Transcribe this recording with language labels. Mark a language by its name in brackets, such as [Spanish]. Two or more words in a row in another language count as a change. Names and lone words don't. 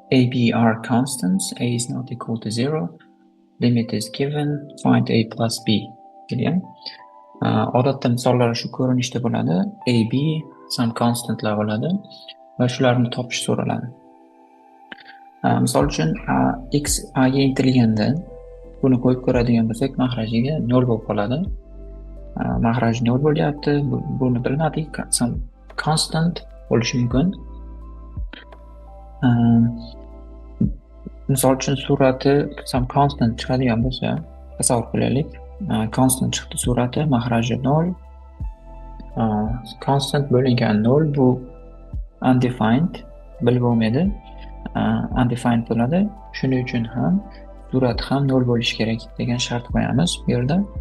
[English] A, B are constants. A is not equal to 0. Limit is given. Find A plus B degan. [Uzbek] Odatda misollar shu ko'rinishda bo'ladi. A, B [English] some constantlar [Uzbek] bo'ladi va shularni topish so'raladi. Misol uchun x a ga intilganda buni qo'yib ko'radigan bo'lsak, mahrajiga 0 bo'lib qoladi. Mahraj 0 bo'lyapti. Buni bilmadik. [English] Some constant [Uzbek] bo'lishi mumkin. Misol uchun surati [English] some constant [Uzbek] chiqadigan bo'lsa, tasavvur qilaylik. Constant chiqdi surati, mahraji 0. Constant bo'lingan 0 bu undefined, bilib bo'lmaydi. Undefined bo'ladi. Shuning uchun ham surat ham 0 bo'lishi kerak degan shart qo'yamiz bu yerda.